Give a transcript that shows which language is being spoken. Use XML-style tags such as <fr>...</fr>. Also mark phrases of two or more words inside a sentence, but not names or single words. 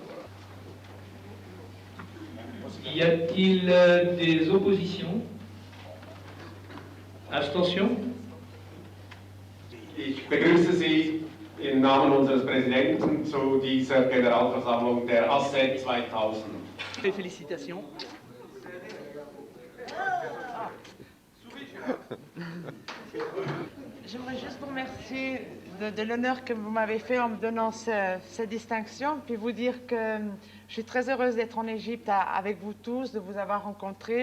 <fr>Y a-t-il des oppositions? Abstention?</fr> <de>Ich begrüße Sie im Namen unseres Präsidenten zu dieser Generalversammlung der ASSET 2000.</de> <fr>Félicitations. J'aimerais juste vous remercier de l'honneur que vous m'avez fait en me donnant cette distinction, puis vous dire que je suis très heureuse d'être en Égypte avec vous tous, de vous avoir rencontrés.</fr>